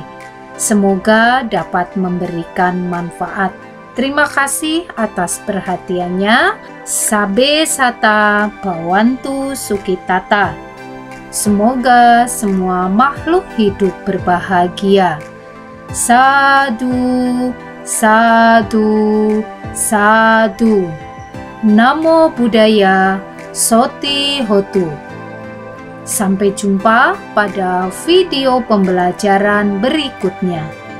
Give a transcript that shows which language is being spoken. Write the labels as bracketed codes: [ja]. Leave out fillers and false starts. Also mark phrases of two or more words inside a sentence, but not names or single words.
[id] Semoga dapat memberikan manfaat. Terima kasih atas perhatiannya. [pi] Sabe Sata Bhawantu Sukhitata. [id] Semoga semua makhluk hidup berbahagia. [pi] Sadhu, sadhu, sadhu. Namo Buddhaya, Soti Hotu. [id] Sampai jumpa pada video pembelajaran berikutnya.